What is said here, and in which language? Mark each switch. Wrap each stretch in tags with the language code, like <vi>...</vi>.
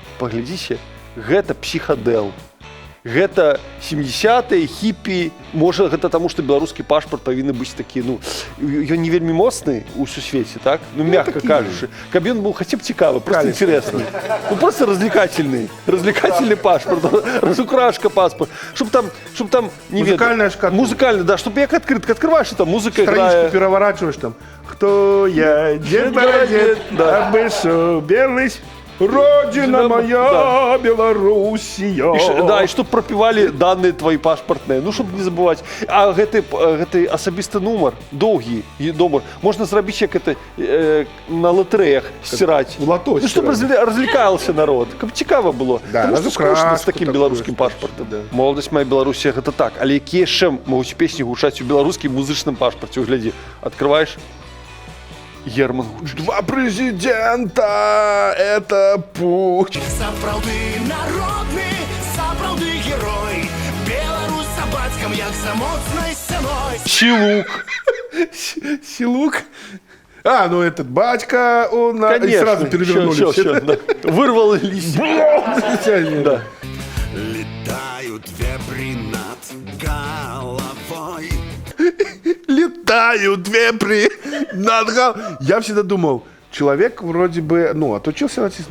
<be>Паглядзіце, гэта псіхадэл. Гэта 70-е, хіпі. Можа, гэта таму, што беларускі пашпарт павінны быць такі, ну, ён не вельмі моцны ў сусвеце, так? Ну, мягка кажучы. Каб ён быў хаця б цікавы, просто інтарэсны.</be> <ru>Ну, просто развлекательный пашпарт, разукрашка паспорт. Чтоб там,</ru> <be>не ведаю.</be> <ru>Музыкальная шкатулка. Музыкальная, да, чтоб</ru> <be>як</be> <ru>открытка открываешь, и там музыка играет. Страничку переворачиваешь там. Кто я, Дед Бородет, обышел белый... Родина моя, Белоруссия. Да, и чтоб пропивали данные твои пашпартные, ну, чтобы не забывать.</ru> <be>А гэты асабісты нумар, доўгі нумар, можна зрабіць,</be> <ru>як это на лотереях стирать. В лото ну, чтобы развлекался народ,</ru> <be>каб цікава было.</be> <ru>Да, потому что скучно с таким белорусским пашпартом. Да. Молодость моя Белоруссия,</ru> <be>гэта так. Але якія яшчэ могуць песні гучаць у беларускім музычным пашпарце?</be> <ru>Гляди, открываешь. Герман Гучич. Два президента, это путь.</ru> <be>Сапраўды народны, сапраўды герой. Беларусь за бацькам, як за моцнай сцяной.</be> <ru>Силук. А, ну этот батька, он и сразу перевернули все. Да. Вырвал листья. Да. Летают вепри над головой. Летают вепри над головой. Я всегда думал, человек вроде бы, ну, отучился на артиста.</ru>